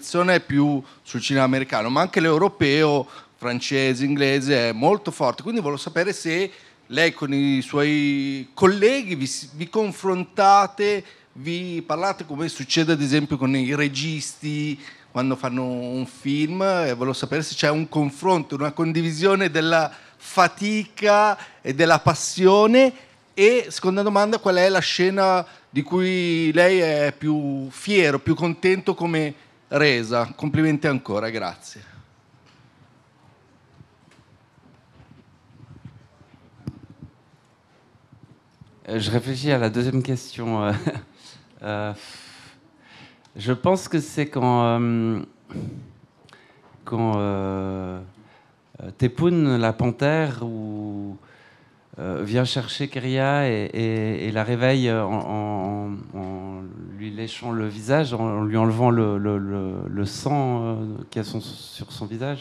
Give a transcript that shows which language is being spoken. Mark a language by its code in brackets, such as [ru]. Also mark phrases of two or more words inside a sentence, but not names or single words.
[it] è più sul cinema americano, ma anche l'europeo, francese, inglese è molto forte, quindi volevo sapere se lei con i suoi colleghi vi confrontate, vi parlate come succede ad esempio con i registi quando fanno un film, e volevo sapere se c'è un confronto, una condivisione della fatica e della passione. E seconda domanda, qual è la scena di cui lei è più fiero, più contento come resa? Complimenti ancora, grazie. [fr] Je réfléchis à la deuxième question. Je pense que c'est quand Tepun, la panthère, vient chercher Keria et la réveille en lui léchant le visage, en lui enlevant le sang qu'il y a sur son visage.